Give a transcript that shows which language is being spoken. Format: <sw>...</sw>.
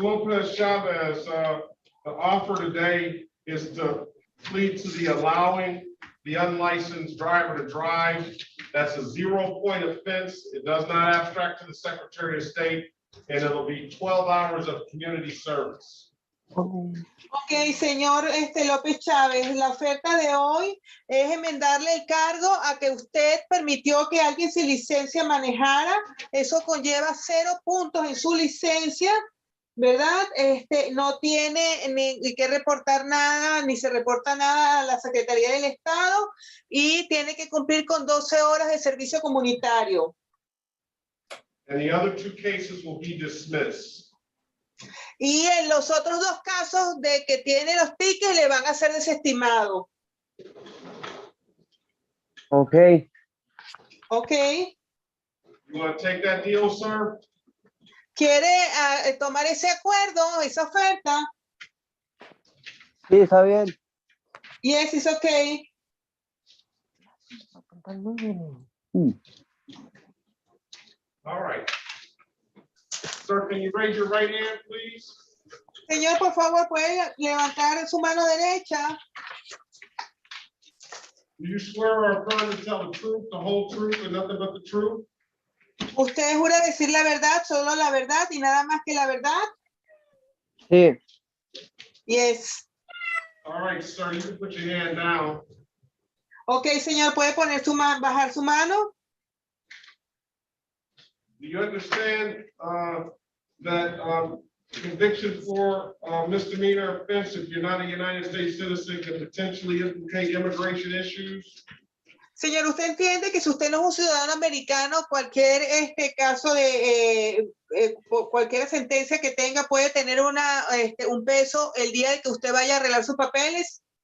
<en>Lopez Chavez, the offer today is to plead to the allowing the unlicensed driver to drive. That's a 0-point offense. It does not abstract to the Secretary of State, and it'll be 12 hours of community service.</en> <es>Ok, señor López Chávez, la oferta de hoy es enmendarle el cargo a que usted permitió que alguien sin licencia manejara. Eso conlleva 0 puntos en su licencia, ¿verdad? No tiene ni que reportar nada, ni se reporta nada a la Secretaría del Estado y tiene que cumplir con 12 horas de servicio comunitario.</es> <en>And the other 2 cases will be dismissed.</en> <es>Y en los otros 2 casos de que tiene los tickets le van a ser desestimados.</es> <en>Ok. You want to take that deal, sir?</en> <es>¿Quiere tomar ese acuerdo, esa oferta? Sí, está bien.</es> <en>Yes, it's okay. All right. Sir, can you raise your right hand, please?</en> <es>Señor, por favor, puede levantar su mano derecha.</es> <en>Do you swear or affirm to tell the truth, the whole truth, and nothing but the truth?</en> <es>¿Usted jura decir la verdad, solo la verdad y nada más que la verdad? Sí.</es> <en>Yes. All right, sir, you can put your hand down.</en> <es>Ok, señor, puede poner bajar su mano.</es> <en>Do you understand that conviction for misdemeanor offense, if you're not a United States citizen, can potentially implicate immigration issues?</en> <es>Señor, usted entiende que si usted no es un ciudadano americano, cualquier caso de cualquier sentencia que tenga puede tener un peso el día de que usted vaya a arreglar sus papeles.</es>